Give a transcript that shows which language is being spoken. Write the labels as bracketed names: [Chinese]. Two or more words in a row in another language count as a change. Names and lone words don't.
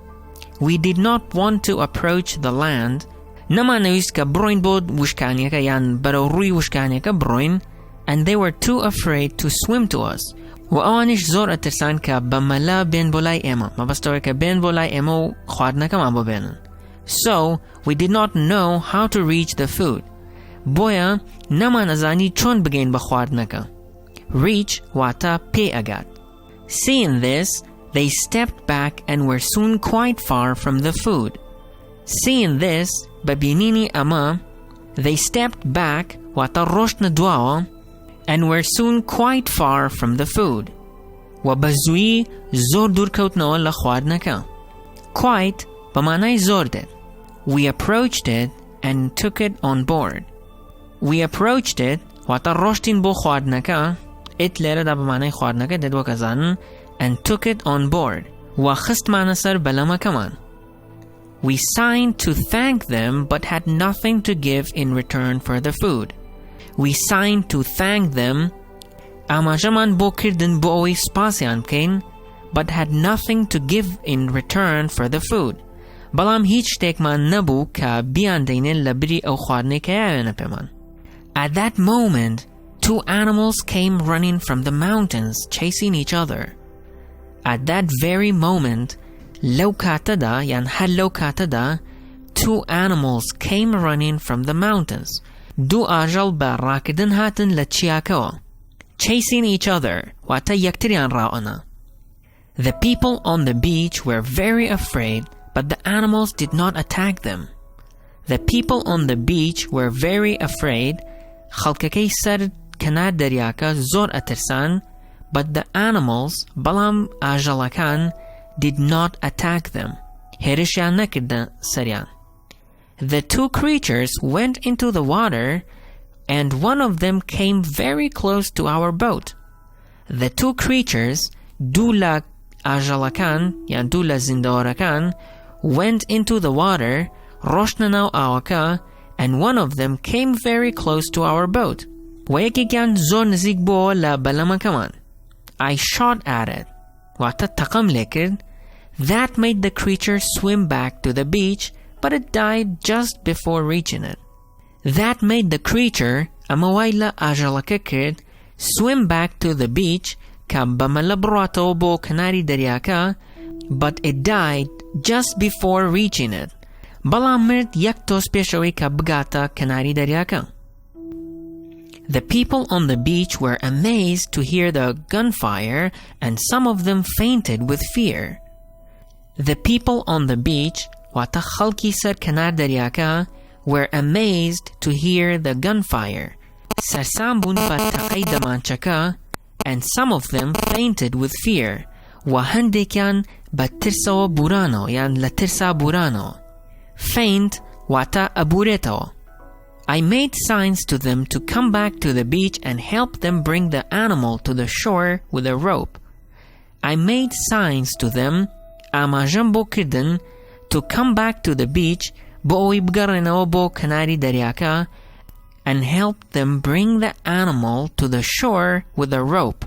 [English] We did not want to approach the land. [Central Kurdish] نەمانەویست کە بڕۆین بۆ وشکانیەکە یان بەرەو ڕووی وشکانیەکە بڕۆین, [English] and they were too afraid to swim to us. [Central Kurdish] و ئەوانیش زۆر ئەترسان کە بەمەلا بێن بۆ لای ئێمە, مەبەستەوەیە کە بێن بۆ لای ئێمە و خواردنەکەمان بۆ بێنن. [English] So we did not know how to reach the food. [Central Kurdish] بۆیە نەمانەزانی چۆن بگەین بە خواردنەکە. Reach واتە پێ ئەگات. [English] Seeing this, they stepped back and were soon quite far from the food. Seeing this, [Central Kurdish] ببینینی ئەمە, [English] they stepped back, [Central Kurdish] واتە ڕۆشتنە دواوە, [English] and were soon quite far from the food. [Central Kurdish] و بەزوویی زۆر دوورکەوتنەوە لە خواردنەکە. Quite بەمانای زۆر دێت. [English] We approached it and took it on board. We approached it, [Central Kurdish] واتە ڕۆشتین بۆ خواردنەکە, it لێرەدا بەمانای خواردنەکە دێت وەکەزانن, [English] and took it on board. [Central Kurdish] و خستمانە سەر بەلەمەکەمان. [English] We signed to thank them but had nothing to give in return for the food. We signed to thank them, [Central Kurdish] ئاماژەمان بۆ کردن بۆ ئەوەی سپاسیان بکەین, [English] but had nothing to give in return for the food. [Central Kurdish] بەڵام هیچ شتێکمان نەبوو کە بیان دەینێن لە بری ئەو خواردنەی کە یاوێنە پێمان. [English] At that moment, two animals came running from the mountains, chasing each other. At that very moment, [Central Kurdish] لەو کاتەدا, یان هەر لەو کاتەدا, [English] two animals came running from the mountains. [Central Kurdish] دوو ئاژەڵ بە ڕاکردن هاتن لە چیاکەوە. [English] Chasing each other, [Central Kurdish] واتە یەکتریان ڕاوەنا. [English] The people on the beach were very afraid, but the animals did not attack them. The people on the beach were very afraid, [Central Kurdish] خەڵکەکەی سەر کەنار دەریاکە زۆر ئەترسان, [English] but the animals, [Central Kurdish] بەڵام ئاژەڵەکان, [English] did not attack them. [Central Kurdish] هێرشیان نەکردە سەریان. [English] The two creatures went into the water, and one of them came very close to our boat. The two creatures, [Central Kurdish] دوو لە ئاژەڵەکان, یان دوو لە زیندەوەرەکان, [English] went into the water, [Central Kurdish] ڕۆشتنە ناو ئاوەکە, [English] and one of them came very close to our boat. [Central Kurdish] و یەکێکیان زۆر نزیک بووە لە بەلەمەکەمان. [English] I shot at it. [Central Kurdish] واتە تەقەم لێ کرد. [English] That made the creature swim back to the beach, but it died just before reaching it. That made the creature, [Central Kurdish] ئەمە وای لە ئاژەڵەکە کرد, [English] swim back to the beach, [Central Kurdish] کە بەمەلە بڕاتەوە بۆ کەناری دەریاکە, [English] but it died just before reaching it. [Central Kurdish] بەڵام مرد یەک تۆس پێشەوەی کە بگاتە کەناری دەریاکە. [English] The people on the beach were amazed to hear the gunfire, and some of them fainted with fear. The people on the beach, [Central Kurdish] واتە خەڵکی سەر کەنار دەریاکە, [English] were amazed to hear the gunfire. [Central Kurdish] سەرسام بوون بە تەقەی دەمانچەکە, [English] and some of them fainted with fear. [Central Kurdish] و هەندێکیان بە ترسەوە بورانەوە, یان لە ترسا بورانەوە. Faint واتە ئەبورێتەوە. [English] I made signs to them to come back to the beach and help them bring the animal to the shore with a rope. I made signs to them, [Central Kurdish] ئاماژەم بۆ کردن, [English] to come back to the beach, [Central Kurdish] بۆ ئەوەی بگەڕێنەوە بۆ کەناری دەریاکە, [English] and help them bring the animal to the shore with a rope.